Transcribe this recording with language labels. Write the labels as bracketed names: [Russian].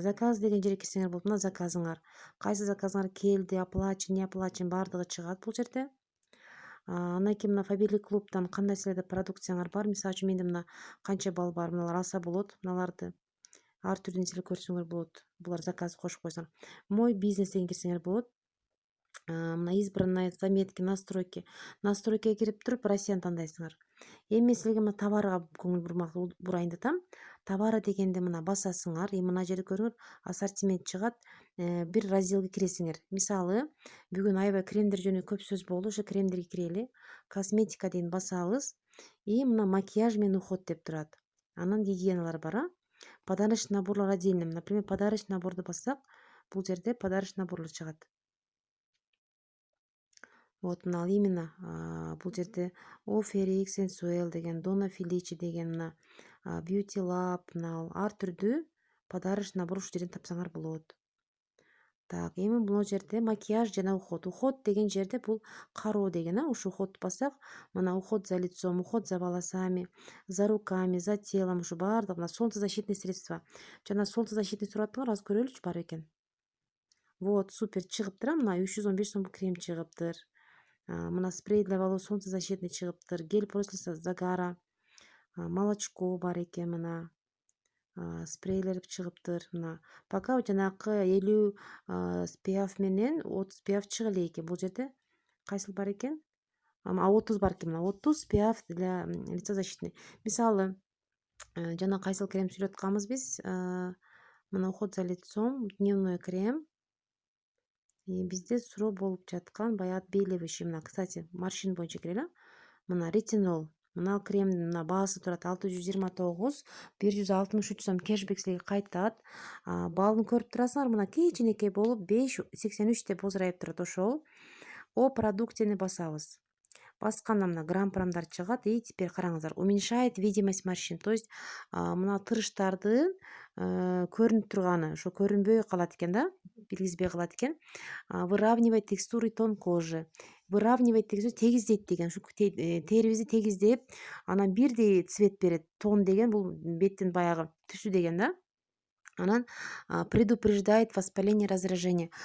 [Kyrgyz] Заказ деген жерге кирсеңер болот. Мына заказыңар. Кайсы заказыңар келди, оплачен, не оплачен баардыгы чыгат бул жерде. Андан кийин мына Фаберлик клубтан кандай силерде продукцияңар бар. Мисалы үчүн менде мына канча балл бар. Мыналар алса болот. Мыналарды ар түрдүү нерселер көрсөңөр болот. Булар заказ кошуп койсоң. Мой бизнес деген кирсеңер болот. [Russian] Мына избранные заметки, настройки. [Kyrgyz] Настройкага кирип туруп Россияны тандайсыңар. Эми силерге мына товарга көңүл бурайын деп атам. Товары дегенде мына басасыңар. Мына жерде көрүңөр, ассортимент чыгат. Бир разделге киресиңер. Мисалы, бүгүн аябай кремдер жөнүндө көп сөз болду. Ошо кремдерге кирели. Косметика деген басабыз. И мына макияж менен уход деп турат. Анан гигиеналар бар. [Russian] Подарочный наборлор отдельно. [Kyrgyz] Например, подарочный наборду бассак, бул жерде подарочный наборлор чыгат. Вот мына именно бул жерде Оферик, Сенсуэл деген, Дона Феличи деген, мына Beauty Lab, мына ар түрдүү подарочный набор ушул жерден тапсаңар болот. Так, эми бул жерде макияж жана уход. Уход деген жерде бул кароо деген, ушу уходду бассак, мына [Russian] уход за лицом, уход за волосами, за руками, за телом, [Kyrgyz] ушу баардык мына [Russian] солнцезащитные средства. [Kyrgyz] Жана солнцезащитный сураттыңар, азыр көрөлүчү бар экен. Вот, супер чыгыптыр, мына 315 сом крем чыгыптыр. [Russian] Мына спрей для волос солнцезащитный [Kyrgyz] чыгыптыр. [Russian] Гель после загара. Молочко [Kyrgyz] бар экен мына. Спрейлер чыгыптыр. Мына пока жанакы 50 SPF менен 30 SPF чыга эле экен. Бул жерде кайсыл бар экен? 30 бар экен. Мына 30 SPF [Russian] для лица защитный. [Kyrgyz] Мисалы, жана кайсыл крем сүйлөп атканбыз биз? [Russian] Мына уход за лицом, дневной крем. [Kyrgyz] Бизде суроо болуп жаткан баягы отбеливающий. Мына, кстати, морщин боюнча кирели. Мына ретинол. Мына кремдин мына баасы турат 629, 163 сом кэшбэк силерге кайтат. Баллын көрүп турасыңар, мына кичинекей болуп 5,83 деп озурайып турат. Ошол о продукцияны басабыз. Басканда мына грамм-прамдар чыгат. [Russian] И теперь [Kyrgyz] караңыздар, [Russian] уменьшает видимость морщин. [Kyrgyz] То есть мына тырыштардын көрүнүп турганы ошо көрүнбөй калат экен да, билгизбей калат экен. [Russian] Выравнивает текстуру и тон кожи. [Kyrgyz] Выравнивает деген тегиздейт деген, ушу терибизди тегиздеп, анан бирдей цвет берет. Тон деген бул беттин баягы түсү деген да. [Russian] Анан предупреждает воспаление, раздражение.